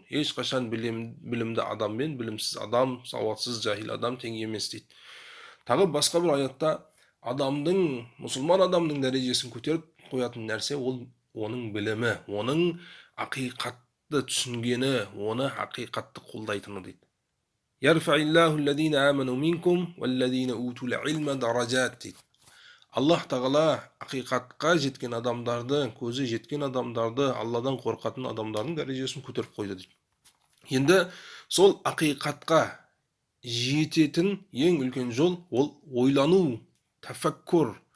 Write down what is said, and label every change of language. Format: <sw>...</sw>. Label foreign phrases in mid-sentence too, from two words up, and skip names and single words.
<kk>Ешқашан білімді адам мен білімсіз адам, сауатсыз жахил адам тең емес дейді. Тағы басқа бір аятта адамдың, мұсылман адамдың дәрежесін көтеріп қоятын нәрсе ол оның білімі, оның ақиқатты түсінгені, оны ақиқатты қолдайтыны дейді.</kk> <ar>يرفع الله الذين آمنوا منكم والذين أوتوا العلم درجات дейді.</ar> <kk>Аллах Тағала ақиқатқа жеткен адамдарды, көзі жеткен адамдарды, Алладан қорқатын адамдардың дәрежесін көтеріп қойды дейді. Енді сол ақиқатқа жететін ең үлкен жол ол ойлану, тафаккур.</kk>